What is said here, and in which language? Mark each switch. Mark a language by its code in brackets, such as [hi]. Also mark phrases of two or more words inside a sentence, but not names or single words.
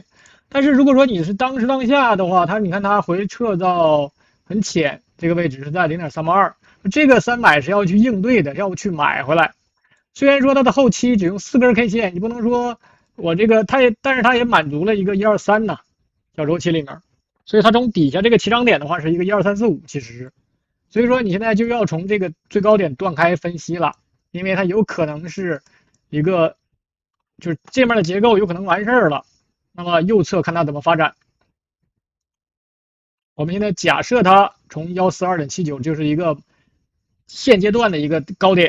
[zh] 但是如果說你是當時當下的話，你看它回撤到很淺，這個位置是在 0.382， 這個3買是要去應對的，要去買回來。雖然說它的後期只用4根 K 線，你不能說我這個但是它也滿足了一個123呢，小周期裡面，所以它從底下這個起漲點的話是一個12345，其實，所以說你現在就要從這個最高點斷開分析了，因為它有可能是一個就是這面的結構有可能完事兒了。那麼右側看它怎麼發展。我們現在假設它從142.79就是一個現階段的一個高點。